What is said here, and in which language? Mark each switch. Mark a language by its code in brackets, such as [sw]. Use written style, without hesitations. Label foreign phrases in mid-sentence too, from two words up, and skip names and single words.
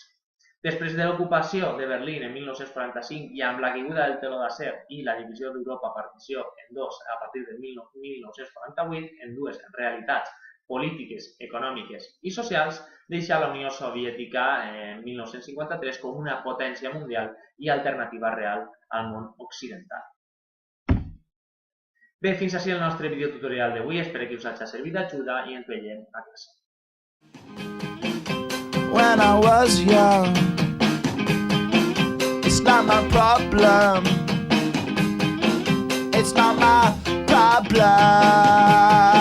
[ca] Després de l'ocupació de Berlín en 1945 i amb la caiguda del teló d'acer i la divisió d'Europa partició en dos a partir de 1948 en dues realitats polítiques, econòmiques i socials, deixà la Unió Soviètica en 1953 com una potència mundial i alternativa real al món occidental. Bé, fins així el nostre videotutorial d'avui, espero que us hagi servit d'ajuda i ens veiem a classe. [en] When I was young, it's not my problem. It's not my problem.